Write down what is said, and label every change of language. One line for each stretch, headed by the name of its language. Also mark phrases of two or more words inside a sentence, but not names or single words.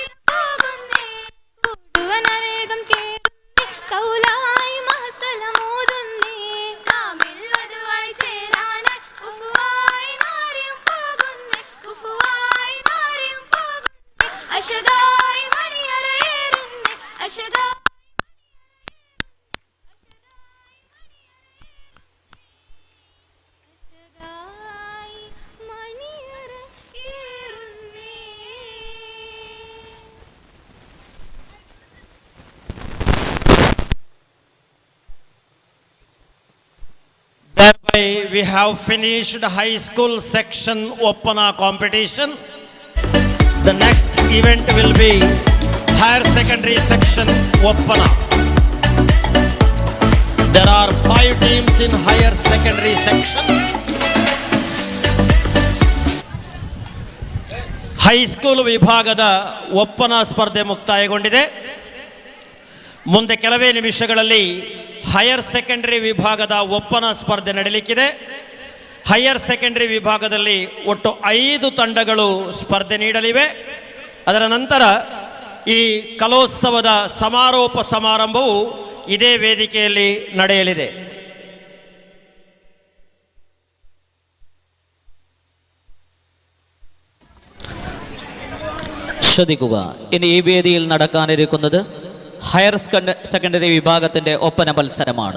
Malayalam: പോകുന്നേ കൂടുവനരേകം കേറുന്നേ കൗലായി മഹസലമൂതുന്നേ കാമിൽ വധുവായി ചേരാന് കുഫുവായി മാറിയും പോകുന്നേ അശദായി മണിയറയേറുന്നേ അശദായി മണിയറയേറുന്നേ
English: Thereby we have finished high school section Opana competition. The next event will be higher secondary section Opana. There are 5 teams in higher secondary section.
Kannada: ಹೈಸ್ಕೂಲ್ ವಿಭಾಗದ ಒಪ್ಪನ ಸ್ಪರ್ಧೆ ಮುಕ್ತಾಯಗೊಂಡಿದೆ. ಮುಂದೆ ಕೆಲವೇ ನಿಮಿಷಗಳಲ್ಲಿ
English: higher secondary
Kannada: ವಿಭಾಗದ ಒಪ್ಪನ ಸ್ಪರ್ಧೆ ನಡೆಯಲಿಕ್ಕಿದೆ.
English: higher secondary
Kannada: ವಿಭಾಗದಲ್ಲಿ ಒಟ್ಟು 5 ತಂಡಗಳು ಸ್ಪರ್ಧೆ ನೀಡಲಿವೆ. ಅದರ ನಂತರ ಈ ಕಲೋತ್ಸವದ ಸಮಾರೋಪ ಸಮಾರಂಭವು ಇದೇ ವೇದಿಕೆಯಲ್ಲಿ ನಡೆಯಲಿದೆ.
Malayalam: ശ്രദ്ധിക്കുക, ഇനി ഈ വേദിയിൽ നടക്കാനിരിക്കുന്നത്
English: higher secondary
Malayalam: വിഭാഗത്തിൻ്റെ ഒപ്പന മത്സരമാണ്.